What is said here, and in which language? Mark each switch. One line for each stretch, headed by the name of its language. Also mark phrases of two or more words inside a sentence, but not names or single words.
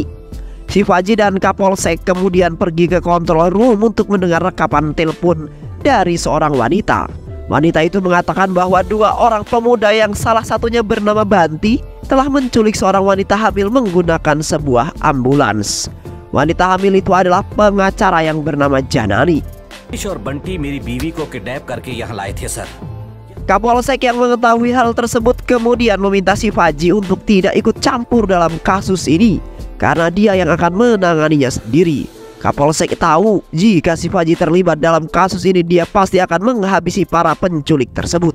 Indonesian: Shivaji dan Kapolsek kemudian pergi ke control room untuk mendengar rekaman telepon dari seorang wanita. Wanita itu mengatakan bahwa 2 orang pemuda yang salah satunya bernama Banti telah menculik seorang wanita hamil menggunakan sebuah ambulans. Wanita hamil itu adalah pengacara yang bernama Janani.
Hindi: और बंटी मेरी बीवी को किडनैप करके यहाँ लाए थे सर.
Indonesian: Kapolsek yang mengetahui hal tersebut kemudian meminta Shivaji untuk tidak ikut campur dalam kasus ini karena dia yang akan menanganinya sendiri. Kapolsek tahu jika Shivaji terlibat dalam kasus ini dia pasti akan menghabisi para penculik tersebut.